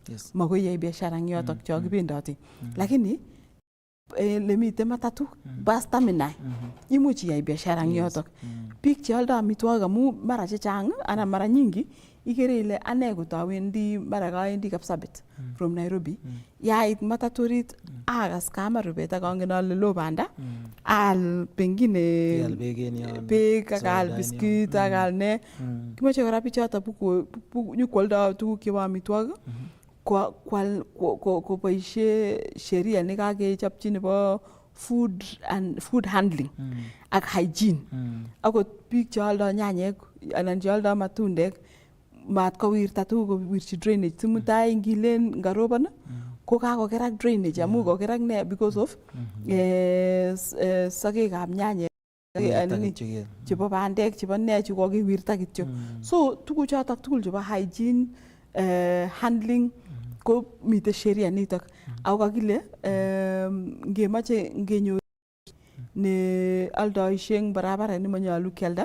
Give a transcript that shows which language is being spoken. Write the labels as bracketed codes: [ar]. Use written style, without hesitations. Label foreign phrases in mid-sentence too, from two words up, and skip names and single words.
[kln] Makoi iyai biashara eng yotok cho kibendoti. Lakini lemite matatu [en] bus terminal [kln] imuch iyai biashara eng yotok. Biik cheoldo amitwogik amu mara chechang anan [sw] mara nyingi [kln] ikere ile ane kotawendi mara kawendi Kapsabet from Nairobi yait mataturit akas kama rubet ak angen ale lo banda al pengine beek ak al biskit ak al ne kimoche kora bichoto nyokwoldo tuguk chebo amitwogik koboishe sheria nekakechopchi nebo [en] food handling [kln] ak hygiene. Akot biik cheoldo nyanyek anan cheoldo matundek mat kowirta tuguk kowirchi drainage simutai ngilen ngarobon ko kakokerak drainage amu kokerak ne [en] because of [kln] sakekab nyanyek chebo bandek chebo ne chu kokiwirta kityo. So tuguchotok tugul chebo hygiene handling ko mite sheria nitok ako kakile ngemache ngenyor ne aldoishe eng barabara nemanyalu kialda